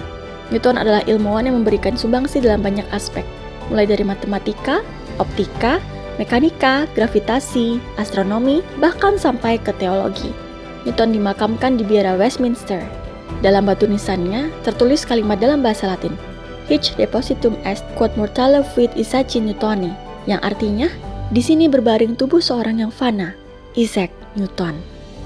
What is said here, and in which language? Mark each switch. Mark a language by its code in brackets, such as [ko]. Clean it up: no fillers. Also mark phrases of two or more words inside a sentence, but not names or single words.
[id] Newton adalah ilmuwan yang memberikan sumbangsi dalam banyak aspek, mulai dari matematika, optika, mekanika, gravitasi, astronomi, bahkan sampai ke teologi. Newton dimakamkan di biara Westminster. Dalam batu nisannya tertulis kalimat dalam bahasa Latin, [la] Hic depositum est quod mortale fuit Isaaci Newtoni, [id] yang artinya, di sini berbaring tubuh seorang yang fana, Isaac Newton.